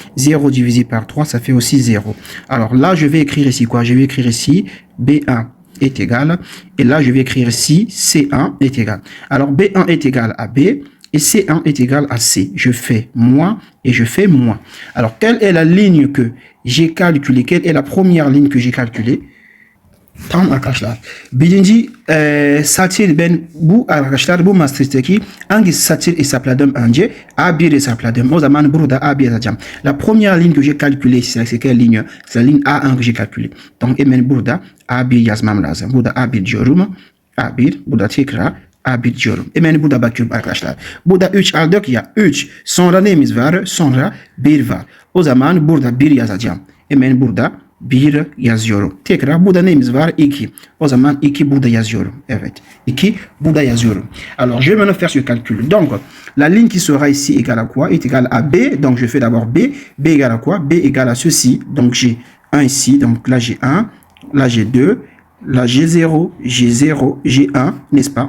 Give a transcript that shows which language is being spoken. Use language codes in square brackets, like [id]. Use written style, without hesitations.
[fr] 0 divisé par 3, ça fait aussi 0. Alors là, je vais écrire ici quoi? Je vais écrire ici B1. est égal, et là je vais écrire ici C1 est égal. Alors B1 est égal à B, et C1 est égal à C. Je fais moins et je fais moins. Alors, quelle est la ligne que j'ai calculée? Quelle est la première ligne que j'ai calculée? [tr] Tam arkadaşlar. Birinci satır ben bu arkadaşlar bu master'taki hangi satır hesapladım önce? A1 hesapladım. O zaman burada A1 yazacağım. [fr] La première ligne que j'ai calculée, c'est quelle ligne? C'est la ligne A1 que j'ai calculée. [tr] Donc hemen burada A1 yazmam lazım. Burada A1 diyorum. A1 burada tekrar A1 diyorum. Hemen burada bakıyorum arkadaşlar. Burada 3 aldık ya. 3. Sonra neyimiz var? Sonra 1 var. O zaman burada 1 yazacağım. Hemen burada 1 yazıyorum. Tekrar burada neyimiz var? 2. O zaman 2 burada yazıyorum. Evet. 2 burada yazıyorum. [fr] Alors, je vais maintenant faire ce calcul. Donc, la ligne qui sera ici égale à quoi? Est égale à B. Donc, je fais d'abord B. B égale à quoi? B égale à ceci. Donc, j'ai 1 ici. Donc, là, j'ai 1. Là, j'ai 2. Là, j'ai 0, j'ai 0, j'ai 1, n'est-ce pas?